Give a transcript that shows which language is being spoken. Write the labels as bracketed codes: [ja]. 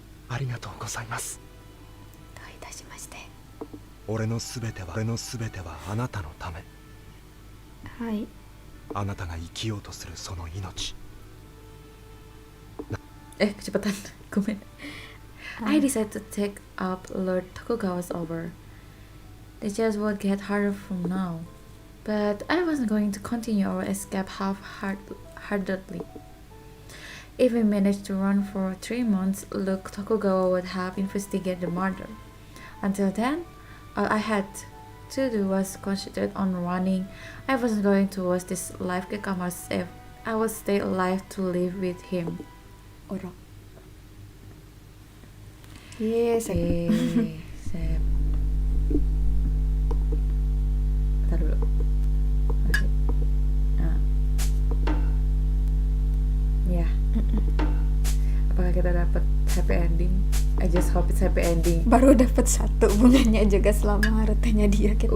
[ja] ありがとうございます。どういたしまして。俺のすべてはあなたのため。はい。あなたが生きようとするその命。 [id] Kecepatan. Komen. [en] I decided to take up Lord Tokugawa's offer. The chase would get harder from now, but I wasn't going to continue our escape half-heartedly. If we managed to run for 3 months, Lord Tokugawa would have investigated the murder. Until then, all I had to do was concentrate on running. I wasn't going to watch this life Gekkamaru save. I would stay alive to live with him. [id] Orang. [en] Yes. Save. [id] Bentar dulu. Masih. Nah. Ya. Apakah kita dapat happy ending? [en] I just hope it's happy ending. [id] Baru dapat 1 bunganya juga selama hartanya dia gitu.